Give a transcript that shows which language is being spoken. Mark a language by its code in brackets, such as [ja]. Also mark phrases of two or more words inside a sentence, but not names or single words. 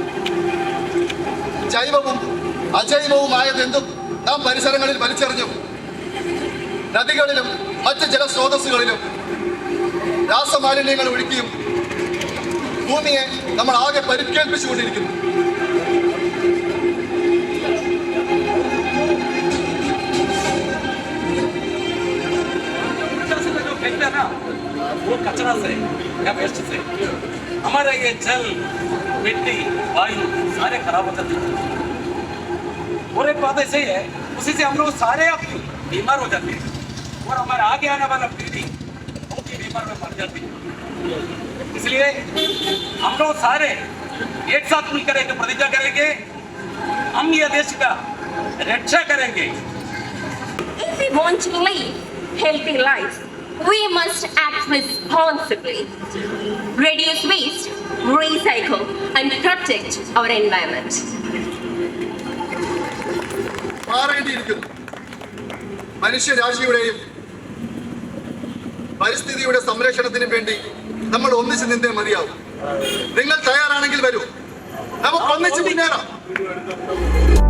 [ml] ജൈവവും അജൈവവുമായതെന്തും നാം പരിസരങ്ങളിൽ വലിച്ചെറിഞ്ഞു. നദികളിലും മറ്റ് ജലസ്രോതസ്സുകളിലും രാസമാലിന്യങ്ങൾ ഒഴുക്കിയും ഭൂമിയെ നമ്മൾ ആകെ പരിക്കേൽപ്പിച്ചുകൊണ്ടിരിക്കുന്നു. [hi] वो कचरा से या वेस्ट से हमारा ये जल, मिट्टी, वायु सारे खराब हो जाते हैं. और एक बात ऐसे है, उसी से हम लोग सारे अब बीमार हो जाते हैं और हमारे आगे आने वाला पीढ़ी बहुत ही बीमार में मर जाती है. इसलिए हम लोग सारे एक साथ मिलकर एक प्रतिज्ञा करेंगे, हम ये देश का रक्षा करेंगे. [en] If we want to live healthy life, we must act responsibly, reduce waste, recycle, and protect our environment. [ml] മാറേണ്ടിയിരിക്കുന്നു. മനുഷ്യരാശിയുടെയും പരിസ്ഥിതിയുടെ സംരക്ഷണത്തിനും വേണ്ടി നമ്മൾ ഒന്നിച്ച് നിന്നേ മതിയാവും. നിങ്ങൾ തയ്യാറാണെങ്കിൽ വരൂ, നമുക്ക് ഒന്നിച്ച് മുന്നേറാം.